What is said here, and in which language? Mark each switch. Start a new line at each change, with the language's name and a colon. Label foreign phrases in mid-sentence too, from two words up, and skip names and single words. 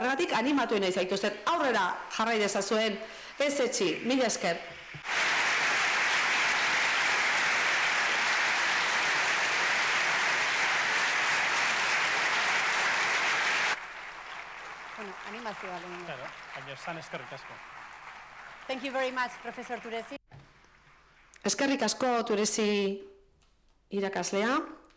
Basque: Horregatik, animatu nahi zaituzten, aurrera jarrai dezazuen, ez etxi, mila esker. Bueno, animazioa lehenengo. Claro, baina esan eskerrik asko.
English: Thank you very much, Professor Turesi.
Basque: Eskerrik asko Turesi irakaslea.